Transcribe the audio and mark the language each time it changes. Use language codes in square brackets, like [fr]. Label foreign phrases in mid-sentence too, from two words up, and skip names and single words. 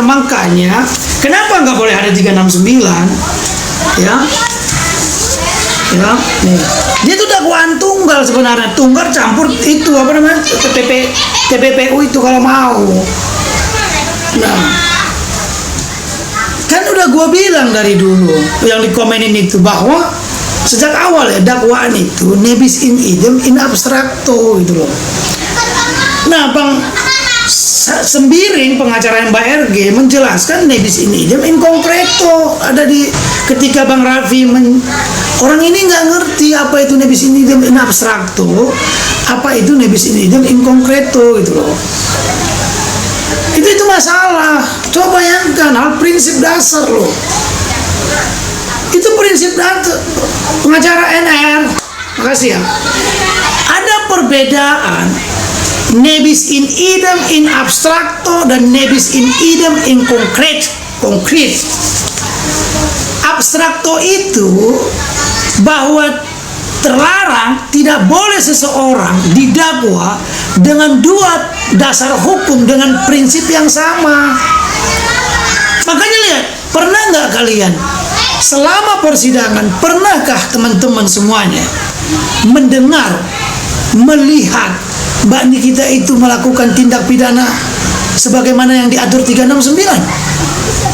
[id] Makanya kenapa nggak boleh ada 369 ya nih, dia itu dakwaan tunggal sebenarnya, tunggal campur itu apa namanya TPPU itu kalau mau. Nah, kan udah gua bilang dari dulu yang dikomenin itu bahwa sejak awal ya dakwaan itu [la] nebis in idem in abstrakto [id] gitu loh. Nah, Bang Sembiring, pengacara Mbak RG menjelaskan [la] nebis in idem in concreto. [id] Ada di ketika Bang Raffi orang ini nggak ngerti apa itu [la] nebis in idem in abstrakto, [id] apa itu [la] nebis in idem in concreto [id] gitu loh. Itu masalah. Coba bayangkan hal prinsip dasar loh. Itu prinsip dasar. Pengacara NR, makasih ya. Ada perbedaan [la] nebis in idem in abstrakto [id] dan [la] nebis in idem in konkret. [id] Abstrakto itu bahwa terlarang, tidak boleh seseorang didakwa dengan dua dasar hukum dengan prinsip yang sama. Makanya lihat, pernah nggak kalian selama persidangan, pernahkah teman-teman semuanya mendengar, melihat Mbak Nikita itu melakukan tindak pidana sebagaimana yang diatur 369?